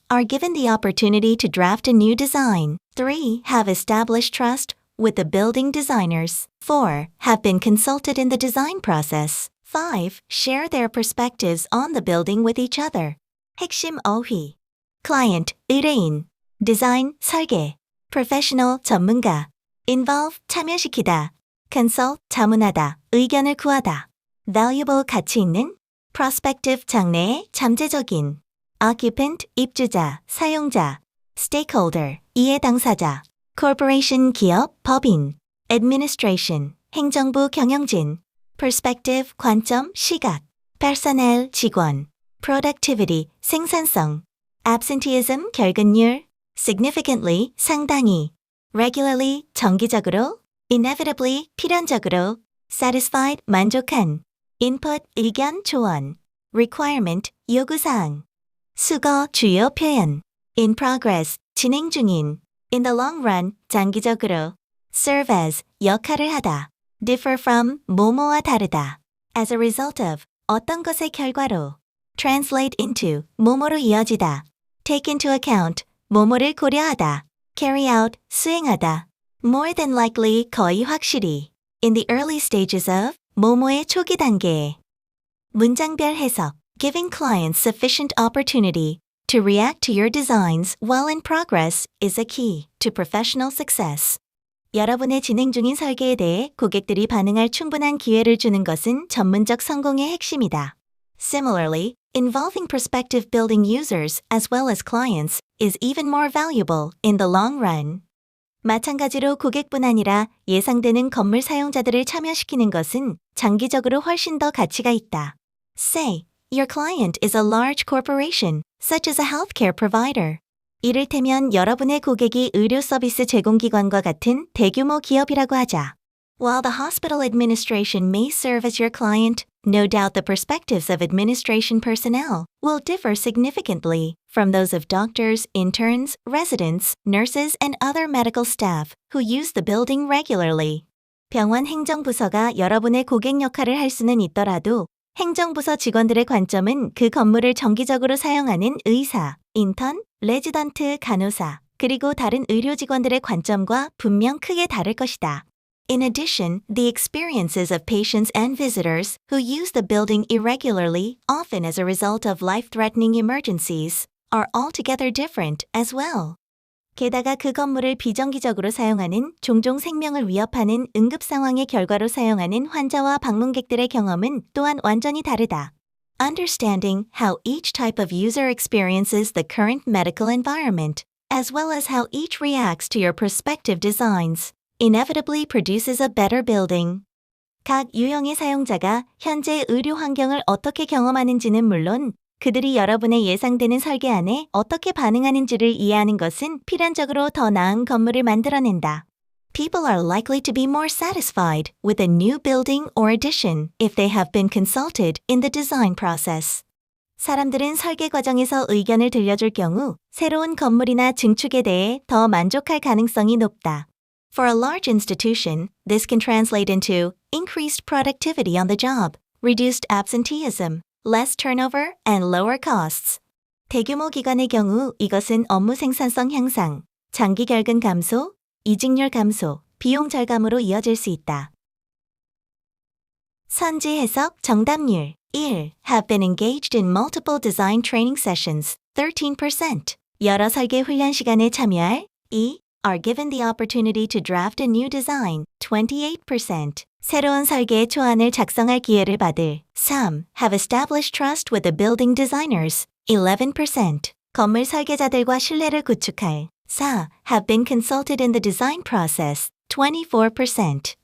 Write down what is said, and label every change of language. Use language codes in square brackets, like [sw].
[en] Are given the opportunity to draft a new design. 3. Have established trust with the building designers. 4. Have been consulted in the design process. 5. Share their perspectives on the building with each other. [ko] 핵심 어휘. Client, 의뢰인. Design, 설계. Professional, 전문가. Involve, 참여시키다. Consult, 자문하다. 의견을 구하다. Valuable, 가치 있는. Prospective, 장래의, 잠재적인. Occupant, 입주자, 사용자. Stakeholder, 이해 당사자. Corporation, 기업, 법인. Administration, 행정부 경영진. Perspective, 관점, 시각. Personnel, 직원. Productivity, 생산성. Absenteeism, 결근율. Significantly, 상당히. Regularly, 정기적으로. Inevitably, 필연적으로. Satisfied, 만족한. Input, 의견, 조언. Requirement, 요구사항. 수거, 주요 표현. In progress, 진행 중인. In the long run, 장기적으로. Serve as, 역할을 하다. Differ from, 뭐뭐와 다르다. As a result of, 어떤 것의 결과로. Translate into, 뭐뭐로 이어지다. Take into account, 뭐뭐를 고려하다. Carry out, 수행하다. More than likely, 거의 확실히. In the early stages of, 뭐뭐의 초기 단계에. 문장별 해석. [en] Giving clients sufficient opportunity to react to your designs while in progress is a key to professional success. [ko] 여러분의 진행 중인 설계에 대해 고객들이 반응할 충분한 기회를 주는 것은 전문적 성공의 핵심이다. [en] Similarly, involving prospective building users as well as clients is even more valuable in the long run. [ko] 마찬가지로 고객뿐 아니라 예상되는 건물 사용자들을 참여시키는 것은 장기적으로 훨씬 더 가치가 있다. [en] Say, your client is a large corporation, such as a healthcare provider. [ko] 이를테면 여러분의 고객이 의료 서비스 제공기관과 같은 대규모 기업이라고 하자. [en] While the hospital administration may serve as your client, no doubt the perspectives of administration personnel will differ significantly from those of doctors, interns, residents, nurses, and other medical staff who use the building regularly. [ko] 병원 행정부서가 여러분의 고객 역할을 할 수는 있더라도 행정부서 직원들의 관점은 그 건물을 정기적으로 사용하는 의사, 인턴, 레지던트, 간호사, 그리고 다른 의료 직원들의 관점과 분명 크게 다를 것이다. [en] In addition, the experiences of patients and visitors who use the building irregularly, often as a result of life-threatening emergencies, are altogether different as well. [ko] 게다가 그 건물을 비정기적으로 사용하는, 종종 생명을 위협하는 응급 상황의 결과로 사용하는 환자와 방문객들의 경험은 또한 완전히 다르다. [en] Understanding how each type of user experiences the current medical environment, as well as how each reacts to your prospective designs, inevitably produces a better building. [ko] 각 유형의 사용자가 현재 의료 환경을 어떻게 경험하는지는 물론 그들이 여러분의 예상되는 설계안에 어떻게 반응하는지를 이해하는 것은 필연적으로 더 나은 건물을 만들어낸다. [en] People are likely to be more satisfied with a new building or addition if they have been consulted in the design process. [ko] 사람들은 설계 과정에서 의견을 들려줄 경우 새로운 건물이나 증축에 대해 더 만족할 가능성이 높다. [en] For a large institution, this can translate into increased productivity on the job, reduced absenteeism, less turnover, and lower costs. [ko] 대규모 기관의 경우 이것은 업무 생산성 향상, 장기 결근 감소, 이직률 감소, 비용 절감으로 이어질 수 있다. 선지 해석 정답률 1. [en] Have been engaged in multiple design training sessions 13%. [ko] 여러 설계 훈련 시간에 참여할 2. [en] Are given the opportunity to draft a new design 28%. [ko] 새로운 설계의 초안을 작성할 기회를 받을 3. [en] Have established trust with the building designers 11%. [ko] 건물 설계자들과 신뢰를 구축할 4. [en] Have been consulted in the design process 24%.